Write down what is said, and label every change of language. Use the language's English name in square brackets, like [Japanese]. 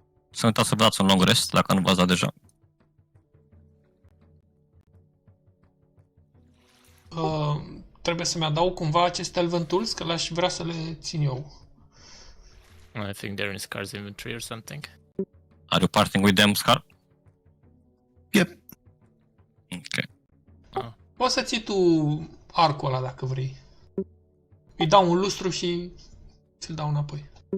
[Romanian] Să uitați să vă dați un long rest, dacă nu v-ați dat deja. Trebuie să-mi adaug cumva aceste Elven Tools, că l-aș vrea să le țin eu. [English] I think they're in Scar's inventory or something. Are you parting with them, Scar? Yep. Ok. [Romanian] Poți să ții tu arcul ăla dacă vrei. Îi dau un lustru și ți-l dau înapoi.